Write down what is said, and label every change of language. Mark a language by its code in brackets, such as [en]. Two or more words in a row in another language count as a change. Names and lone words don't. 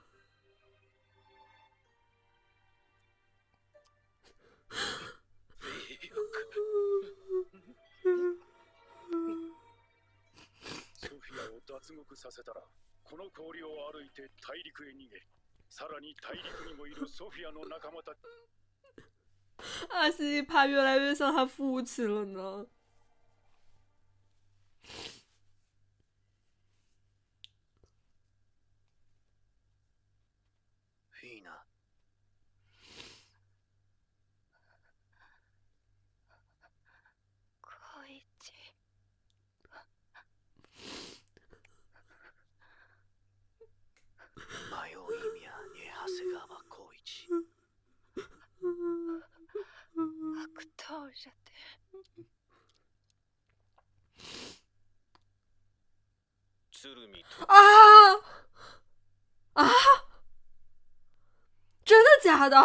[ja] ソフィアを脱獄させたら、この氷を歩いて大陸へ逃げ、さらに大陸にもいるソフィアの仲間たち。 [zh] 阿西帕越来越像他父亲了呢。 [ja] フィーナ。光一。迷う意味やね、長谷川光一。 [ru] Кто же ты? [ja] 鶴見と。 [zh] 啊啊！真的假的？